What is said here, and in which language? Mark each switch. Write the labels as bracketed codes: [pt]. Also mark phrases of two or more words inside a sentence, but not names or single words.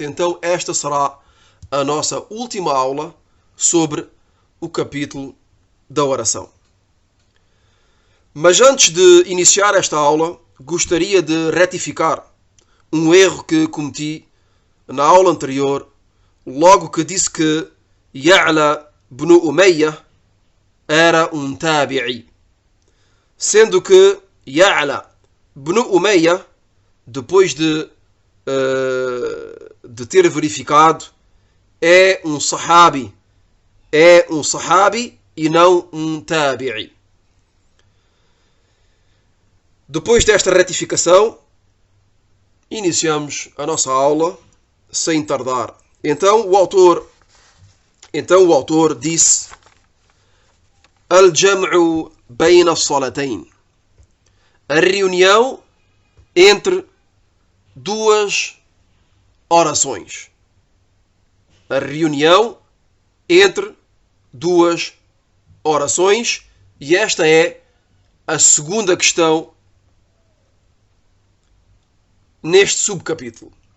[pt] Então esta será a nossa última aula sobre o capítulo da oração. Mas antes de iniciar esta aula, gostaria de retificar um erro que cometi na aula anterior, logo que disse que Ya'la ibn Umayyah era um tabi'i. Sendo que Ya'la ibn Umayyah, depois de ter verificado, é um sahabi e não um tabi'i. Depois desta retificação, iniciamos a nossa aula sem tardar. Então o autor disse: [ar] الجمع بين الصلاتين, [pt] a reunião entre 2 orações. E esta é a segunda questão neste subcapítulo.